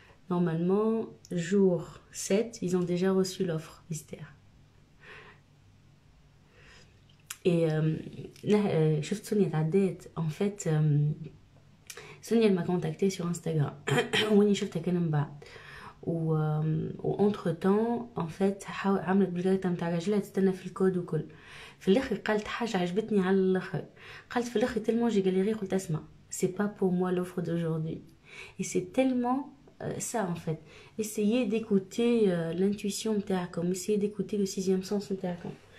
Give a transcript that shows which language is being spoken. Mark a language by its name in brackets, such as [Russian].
[French] Normalement, jour 7, ils ont déjà reçu l'offre mystère. Et [Arabic] شفت سونيا تعديت [French] en fait. سونيا m'a contacté sur Instagram. [Arabic] واني شفتها كان من بعد و entre temps [French] en fait [Arabic] عملت بالجريدة متاع راجلها تستنى في الكود وكل. في الاخر قالت حاجة عجبتني على الاخر. قالت في الاخر [French] tellement j'ai galéré [Arabic] قلت اسمع [French] c'est pas pour moi l'offre d'aujourd'hui. Et c'est tellement ça en fait. Essayez d'écouter l'intuition [Arabic] متاعكم. [French] Essayez d'écouter le sixième sens [Arabic] متاعكم.